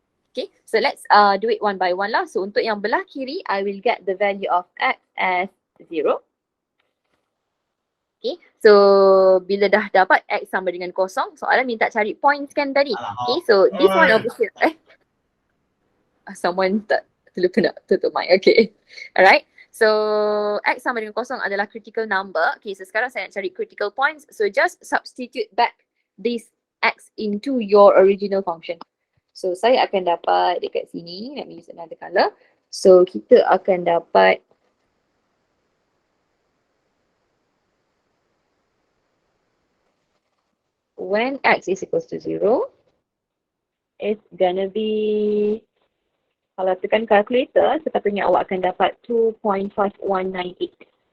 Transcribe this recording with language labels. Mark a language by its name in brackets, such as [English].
[English] Okay, so let's do it one by one lah. So [Malay] untuk yang belah kiri, [English] I will get the value of x as 0. [Malay] Okay, so bila dah dapat x sama dengan kosong, soalan minta cari points kan tadi. [English] Okay, so this one over here. [Malay] Someone tak terlupa nak tutup mic. [English] Okay, alright. [Malay] So x sama dengan kosong adalah critical number. Okay, so sekarang saya nak cari critical points. [English] So just substitute back this x into your original function. So [Malay] saya akan dapat dekat sini, [English] let me use another color. So [Malay] kita akan dapat [English] when x is equals to 0, it's gonna be, [Malay] kalau tekan calculator, sepatutnya awak akan dapat [English] 2.5198.